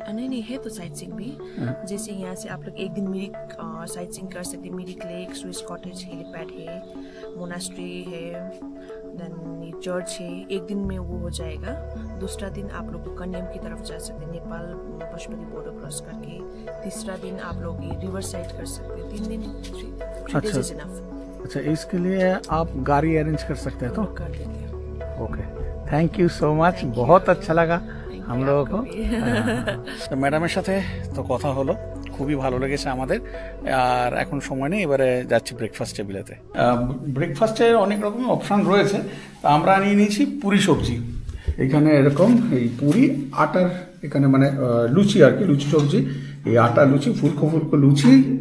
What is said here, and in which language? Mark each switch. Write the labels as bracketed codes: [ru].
[hi] नहीं नहीं, है तो साइट सीइंग भी। जैसे यहाँ से आप लोग एक दिन मिरिक साइट सीइंग कर सकते हैं। Mirik lake, Swiss cottage, helipad है, मोनास्ट्री है, देन चर्च है। एक दिन में वो हो जाएगा। दूसरा दिन आप लोग कन्याम की तरफ जा सकते हैं, नेपाल पशुपति बॉर्डर क्रॉस करके। तीसरा दिन आप लोग ये रिवर साइड कर सकते हैं। 3 दिन [en] 3 days is enough। [hi] अच्छा, इसके लिए आप गाड़ी अरेंज कर सकते हैं? तो कर देते हैं। [en] okay, thank you so much, [hi] बहुत अच्छा लगा हम लोगों को। [bn] তো ম্যাডামের সাথে তো কথা হলো, খুবই ভালো লেগেছে আমাদের। আর এখন সময় নেই, এবারে যাচ্ছি ব্রেকফাস্ট টেবিলেতে। ব্রেকফাস্টের অনেক রকম অপশান রয়েছে, তা আমরা নিয়ে নিয়েছি পুরি সবজি। এখানে এরকম এই পুরি আটার, এখানে মানে লুচি আর কি, লুচি সবজি, এই আটা লুচি, ফুলকো ফুলকো লুচি।